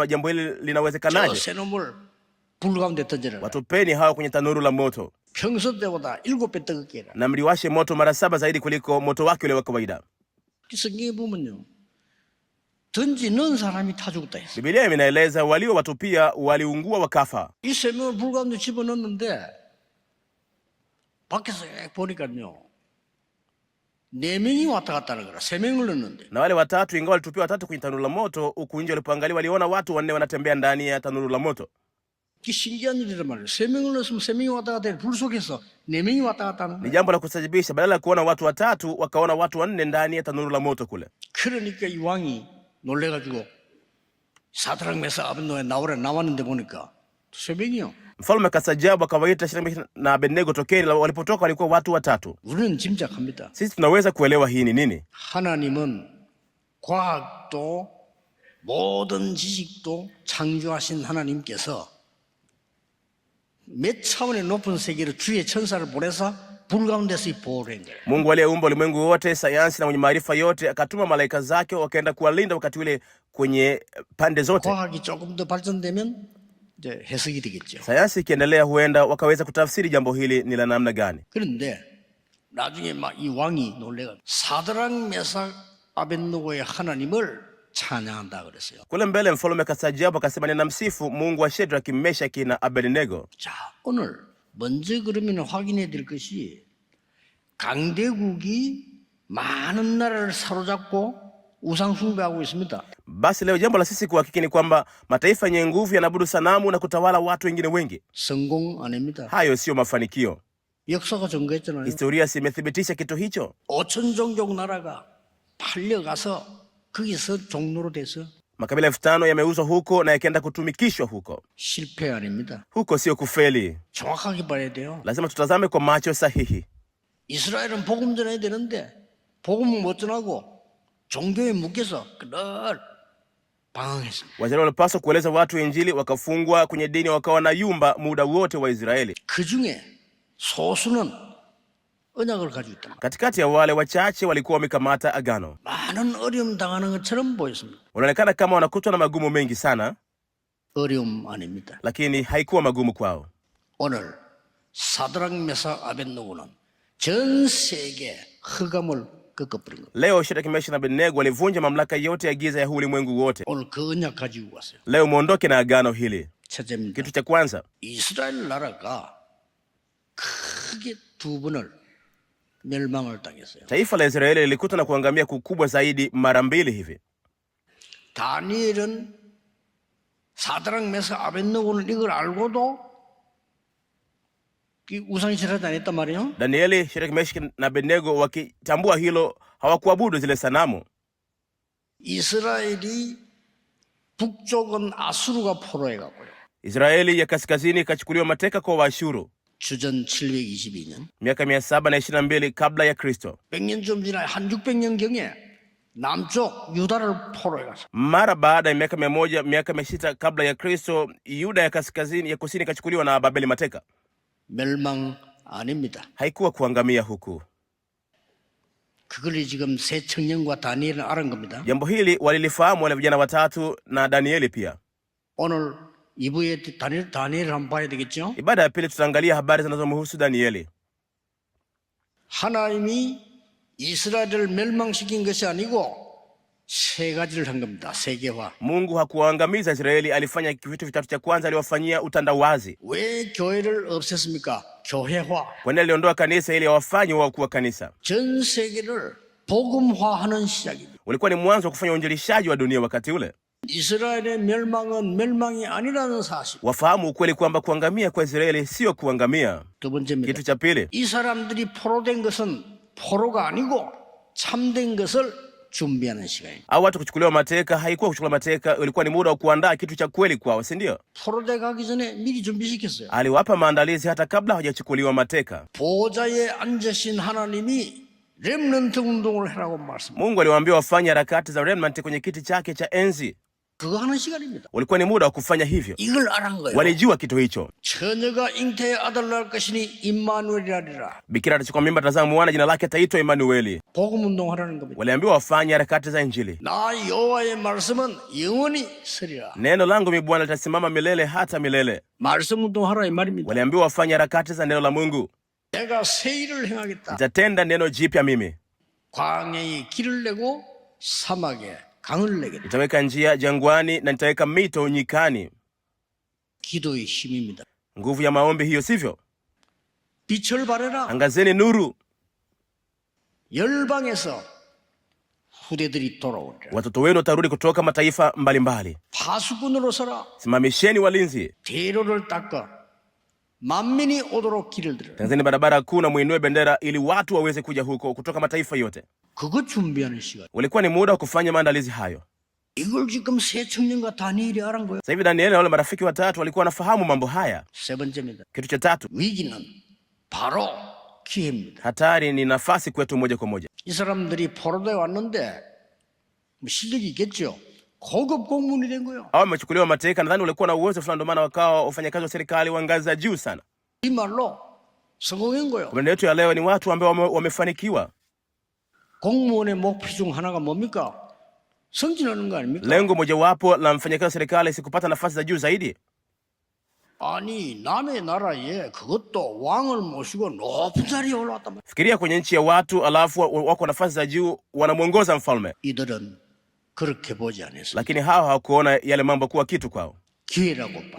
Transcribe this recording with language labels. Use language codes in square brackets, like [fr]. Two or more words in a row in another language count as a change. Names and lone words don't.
[sw] Jambo hili [ko] 저 [sw] linawezekanaje? [ko] 새놈을 불 가운데 던져라. [sw] Watupeni hawa kwenye tanuru la moto [ko] 평소 때보다 7배 뜨겁게 해라. [sw] na mliwashe moto mara 7 zaidi kuliko moto wake ule wa kawaida. [ko] 성경에 보면요, 던지는 사람이 타 죽었다 했어요. [sw] Biblia inaeleza waliowatupia waliungua wakafa. [ko] 이 세 명을 불 가운데 집어넣는데 밖에서 보니까요, 4명이 왔다 갔다 하는 거라. 3명을 넣는데 [sw] Na wale watatu, ingawa walitupia watatu kwenye tanuru la moto, huku nje walipoangalia waliona watu 4 wanatembea ndani ya tanuru la moto. [ko] 이게 신기한 일이란 말이에요. 3명을 넣었으면 3명이 왔다 갔다 해. 불 속에서 4명이 왔다 갔다 하는 [sw] Ni [ko] 거예요. [sw] jambo la kustajabisha, badala ya kuona watu watatu wakaona watu 4 ndani ya tanuru la moto kule. [ko] 그러니까 이 왕이 놀래가지고 사드락 메삭 아벳노고에 나왔는데 보니까 3명이요. [sw] Mfalme akastajabu, akawaita Shadraka na Abednego, tokeni. Walipotoka walikuwa watu 3. [ko] 우리는 짐작합니다. [sw] Sisi tunaweza kuelewa hii ni nini. [ko] 하나님은 과학도 모든 지식도 창조하신 하나님께서 몇 차원의 높은 세계로 주의 천사를 보내서 불 가운데서 보호를 한 거예요. [sw] Mungu aliyeumba ulimwengu wote, sayansi na mwenye maarifa yote, akatuma malaika zake wakaenda kuwalinda wakati ule kwenye pande zote. [ko] 과학이 조금 더 발전되면 이제 해석이 되겠죠. [sw] Sayansi ikiendelea, huenda wakaweza kutafsiri jambo hili ni la namna gani. [ko] 그런데 나중에 막 이 왕이 놀래가 사드락 메삭 아벳노고의 하나님을 찬양한다 그랬어요. [sw] Kule mbele mfalme akastajabu, akasema, ninamsifu Mungu wa Shadraka, Meshach na Abednego. [ko] 자, 오늘 먼저 그러면 확인해야 될 것이 강대국이 많은 나라를 사로잡고 우상 숭배하고 있습니다. [sw] Basi leo jambo la sisi kuhakiki ni kwamba mataifa yenye nguvu yanaabudu sanamu na kutawala watu wengine wengi. [ko] 성공 아닙니다. [sw] Hayo sio mafanikio. [ko] 역사가 증거했잖아요. [sw] Historia simethibitisha kitu hicho. [ko] 5천 종족 나라가 팔려가서 거기서 종로로 돼서 [sw] Makabila 5,000 yameuzwa huko na yakaenda kutumikishwa huko. [ko] 실패 아닙니다. [sw] Huko sio kufeli. [ko] 정확하게 봐야 돼요. [sw] Lazima tutazame kwa macho sahihi. [ko] 이스라엘은 복음 전해야 되는데 복음은 못 전하고 종교에 묶여서 늘 방황했습니다. [sw] Waisraeli walipaswa kueleza watu Injili, wakafungwa kwenye dini, wakawa na yumba muda wote wa Israeli. [ko] 그 중에 소수는 언약을 가지고 있다. [sw] Katikati ya wale wachache walikuwa wamekamata agano. [ko] 많은 어려움 당하는 것처럼 보였습니다. [sw] Wanaonekana kama wanakutwa na magumu mengi sana, [ko] 어려움 아닙니다. [sw] lakini haikuwa magumu kwao. [ko] 오늘 사드락 메삭 아벳노고는 전 세계 흑암을 꺾어버린 겁니다. [sw] Leo Shadraka, Meshach na Abednego walivunja mamlaka yote ya giza ya huu ulimwengu wote. [ko] 오늘 그 언약 가지고 왔어요. [sw] Leo muondoke na agano hili. [ko] 첫째입니다. [sw] Kitu cha kwanza, [ko] 이스라엘 나라가 크게 2번을 멸망을 당했어요. [sw] taifa la Israeli lilikutwa na kuangamia kukubwa zaidi mara 2 hivi. [ko] 다니엘은 사드락 메삭 아벳노고는 이걸 알고도 우상이 절하지 않았단 말이에요. [sw] Danieli, Shadraka, Meshach na Abednego wakitambua hilo, hawakuabudu zile sanamu. [ko] 이스라엘이 북쪽은 아수르가 포로해갔고요. [sw] Israeli ya kaskazini ikachukuliwa mateka kwa Waashuru [ko] 주전 722년. [sw] miaka 722 kabla ya Kristo. [ko] 100년 좀 지나 한 600년경에 남쪽 유다를 포로해갔어요. [sw] Mara baada ya miaka 600 kabla ya Kristo, Yuda ya kusini ikachukuliwa na Babeli mateka. [ko] 멸망 아닙니다. [sw] Haikuwa kuangamia huku. [ko] 그걸 지금 세 청년과 다니엘은 알은 겁니다. [sw] Jambo hili walilifahamu wale vijana watatu na Danieli pia. [ko] 오늘 2부에 다니엘을 한번 봐야 되겠죠? [sw] Ibada ya pili tutaangalia habari zinazomhusu Danieli. [ko] 하나님이 이스라엘을 멸망시킨 것이 아니고 세 가지를 한 겁니다. 세계화. [sw] Mungu hakuwaangamiza Israeli, alifanya vitu vitatu. Cha kwanza aliwafanyia utandawazi. [ko] 왜 교회를 없앴습니까? 교회화. [sw] Kwa nini aliondoa kanisa ili awafanye wao kuwa kanisa? [ko] 전 세계를 복음화하는 시작입니다. [sw] Ulikuwa ni mwanzo wa kufanya uinjilishaji wa dunia wakati ule. [ko] 이스라엘의 멸망은 멸망이 아니라는 사실. [sw] Wafahamu ukweli kwamba kuangamia kwa Israeli sio kuangamia. [ko] 두 번째입니다. [sw] Kitu cha pili, [ko] 이 사람들이 포로된 것은 포로가 아니고 참된 것을 준비하는 시간입니다. [sw] au watu kuchukuliwa mateka haikuwa kuchukuliwa mateka, ulikuwa ni muda wa kuandaa kitu cha kweli kwao, si ndio? [ko] 포로돼 가기 전에 미리 준비시켰어요. [sw] Aliwapa maandalizi hata kabla hawajachukuliwa mateka. [ko] 보좌에 앉으신 하나님이 렘넌트 운동을 해라고 말씀합니다. [sw] Mungu aliwaambia wafanye harakati za remnant kwenye kiti chake cha enzi. [ko] 그거 하는 시간입니다. [sw] Ulikuwa ni muda wa kufanya hivyo. [ko] 이걸 알은 거예요. [sw] Walijua kitu hicho. [ko] 처녀가 잉태의 아들 낳을 것이니 임마누엘이라리라. [sw] Bikira atachukua mimba, tazama mwana, jina lake ataitwa Emanueli. [ko] 복음 운동하라는 겁니다. [sw] Waliambiwa wafanye harakati za Injili. [ko] 나 여호와의 말씀은 영원히 서리라. [sw] Neno langu mi Bwana litasimama milele hata milele. [ko] 말씀 운동하라 이 말입니다. [sw] Waliambiwa wafanye harakati za neno la Mungu. [ko] 내가 새 일을 행하겠다. [sw] Nitatenda neno jipya mimi. [ko] 광야에 길을 내고 사막에 강을 내겠다. [sw] Nitaweka njia jangwani na nitaweka mito nyikani. [ko] 기도의 힘입니다. [sw] Nguvu ya maombi hiyo, sivyo? [ko] 빛을 발해라. [sw] Angazeni nuru. [ko] 열방에서 후대들이 돌아오리라. [sw] Watoto wenu watarudi kutoka mataifa mbalimbali. [ko] 파수꾼으로 서라. [sw] Simamisheni walinzi. [ko] 대로를 닦아 만민이 오도록 길을 들으라. [sw] Tengezeni barabara kuu na muinue bendera ili watu waweze kuja huko kutoka mataifa yote. [ko] 그거 준비하는 시간. [sw] Ulikuwa ni muda wa kufanya maandalizi hayo. [ko] 이걸 지금 세 청년과 다니엘이 알은 거예요. [sw] Sasa hivi Danieli na wale marafiki watatu walikuwa wanafahamu mambo haya. [ko] 세 번째입니다. [sw] Kitu cha tatu, [ko] 위기는 바로 기회입니다. [sw] hatari ni nafasi kwetu moja kwa moja. [ko] 이 사람들이 포로돼 왔는데 뭐 실력이 있겠죠. 고급 공무원이 된 거예요. [sw] Hao wamechukuliwa mateka, nadhani walikuwa na uwezo fulani, ndio maana wakawa wafanyakazi wa serikali wa ngazi za juu sana. [ko] 이 말로 성공한 거예요. [sw] Kwa maneno yetu ya leo ni watu ambao wamefanikiwa. [ko] 공무원의 목표 중 하나가 뭡니까? 승진하는 거 아닙니까? [sw] Lengo mojawapo la mfanyakazi wa serikali si kupata nafasi za juu zaidi. [ko] 아니 남의 나라에 그것도 왕을 모시고 높은 자리에 올라왔단 말이에요. [sw] Fikiria kwenye nchi ya watu alafu wako nafasi za juu wanamwongoza mfalme. [ko] 이들은 그렇게 보지 않았어요. [sw] Lakini hawa hawakuona yale mambo kuwa kitu kwao. [ko] 기회라고 봤어요.